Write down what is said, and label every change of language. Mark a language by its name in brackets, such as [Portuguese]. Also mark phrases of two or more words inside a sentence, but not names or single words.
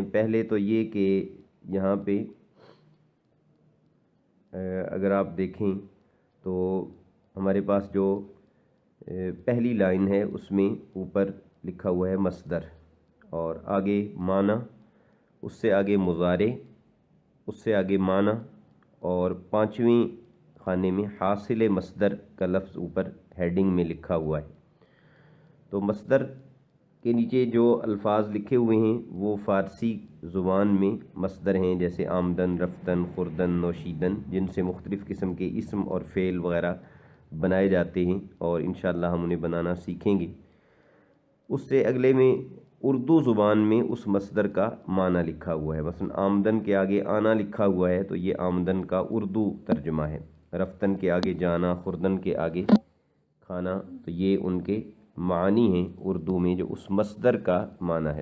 [Urdu] پہلے تو یہ کہ یہاں پہ اگر آپ دیکھیں تو ہمارے پاس جو پہلی لائن ہے اس میں اوپر لکھا ہوا ہے مصدر، اور آگے معنی، اس سے آگے مضارع، اس سے آگے معنی، اور 5ویں خانے میں حاصل مصدر کا لفظ اوپر ہیڈنگ میں لکھا ہوا ہے۔ تو مصدر کے نیچے جو الفاظ لکھے ہوئے ہیں وہ فارسی زبان میں مصدر ہیں، جیسے [Persian] آمدن، رفتن، خوردن، نوشیدن، [Urdu] جن سے مختلف قسم کے اسم اور فعل وغیرہ بنائے جاتے ہیں، اور انشاءاللہ ہم انہیں بنانا سیکھیں گے۔ اس سے اگلے میں اردو زبان میں اس مصدر کا معنی لکھا ہوا ہے، مثلا آمدن کے آگے آنا لکھا ہوا ہے تو یہ آمدن کا اردو ترجمہ ہے، رفتن کے آگے جانا، خوردن کے آگے کھانا، تو یہ ان کے معنی ہیں اردو میں جو اس مصدر کا معنی ہے۔